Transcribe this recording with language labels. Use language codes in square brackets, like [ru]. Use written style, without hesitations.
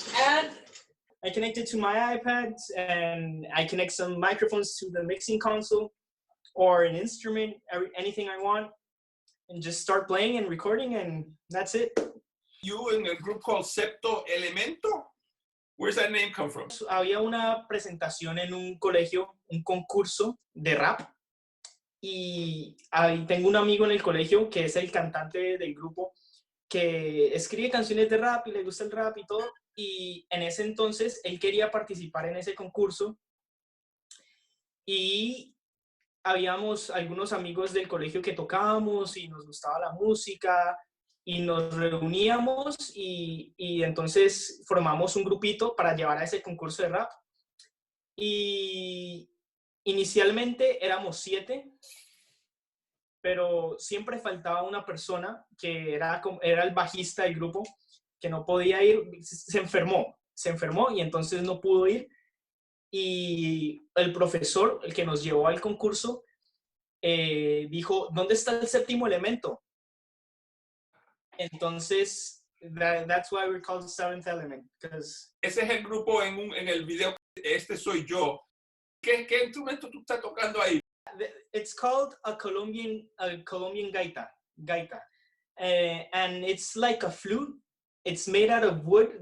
[en] And I connect it to my iPad, and I connect some microphones to the mixing console or an instrument, anything I want, and just start playing and recording, and that's it. You in a group called Septimo Elemento? Where's that name come from? [es] Había una presentación en un colegio, un concurso de rap, y ahí tengo un amigo en el colegio que es el cantante del grupo, que escribe canciones de rap y le gusta el rap y todo, y en ese entonces él quería participar en ese concurso, y habíamos algunos amigos del colegio que tocábamos y nos gustaba la música y nos reuníamos y entonces formamos un grupito para llevar a ese concurso de rap. Y inicialmente éramos 7, pero siempre faltaba una persona que era el bajista del grupo, que no podía ir, se enfermó y entonces no pudo ir. Y el profesor, el que nos llevó al concurso, dijo, ¿dónde está el séptimo elemento? [en] Entonces, that's why we're called Seventh Element. [es] Ese es el grupo en el video. Este soy yo. ¿Qué instrumento tú estás tocando ahí? [en] It's called a Colombian gaita. And it's like a flute. It's made out of wood.